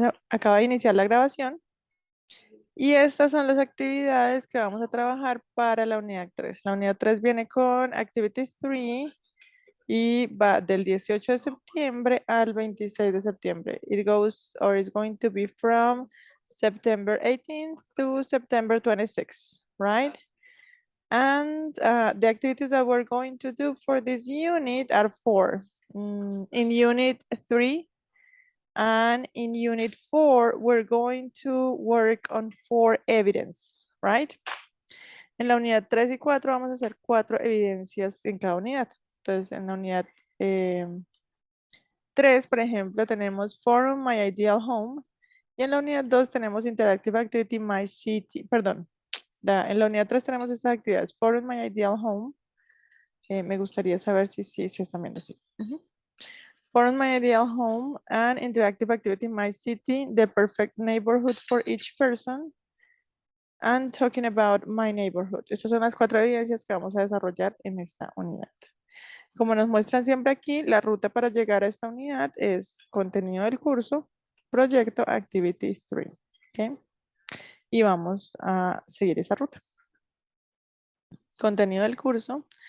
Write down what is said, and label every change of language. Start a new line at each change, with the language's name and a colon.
Spanish: Acaba de iniciar la grabación y estas son las actividades que vamos a trabajar para la unidad 3. La unidad 3 viene con Activity 3 y va del 18 de septiembre al 26 de septiembre.
English: It goes or is going to be from September 18th to September 26th, right? And the activities that we're going to do for this unit are four. In unit 3 and in unit 4, we're going to work on 4 evidence, right?
Spanish: En la unidad 3 y 4 vamos a hacer 4 evidencias en cada unidad. Entonces, en la unidad 3, por ejemplo, tenemos Forum My Ideal Home. Y en la unidad 2 tenemos Interactive Activity My City. Perdón, en la unidad 3 tenemos estas actividades. Forum My Ideal Home. Me gustaría saber si están viendo, sí.
English: Forum My Ideal Home and Interactive Activity My City. The Perfect Neighborhood for Each Person. And Talking About My Neighborhood.
Spanish: Estas son las 4 evidencias que vamos a desarrollar en esta unidad. Como nos muestran siempre aquí, la ruta para llegar a esta unidad es contenido del curso, proyecto, activity 3. ¿Okay? Y vamos a seguir esa ruta. Contenido del curso.